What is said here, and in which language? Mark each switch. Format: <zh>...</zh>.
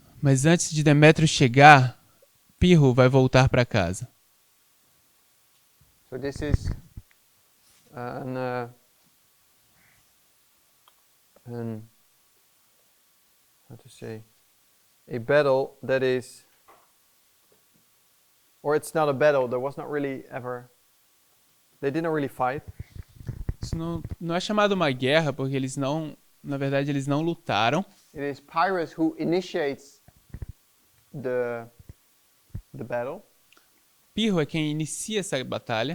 <pt>Mas antes de Demétrio chegar, Pirro vai voltar para casa.</pt> <en>So this is how to say, a battle that is, or it's not a battle. There was not really ever. They didn't really fight.</en> <pt>Isso não é chamado uma guerra, porque na verdade, eles não lutaram.</pt> <en>It is Pyrrhus who initiates the battle.</en> <pt>Pirro é quem inicia essa batalha,</pt>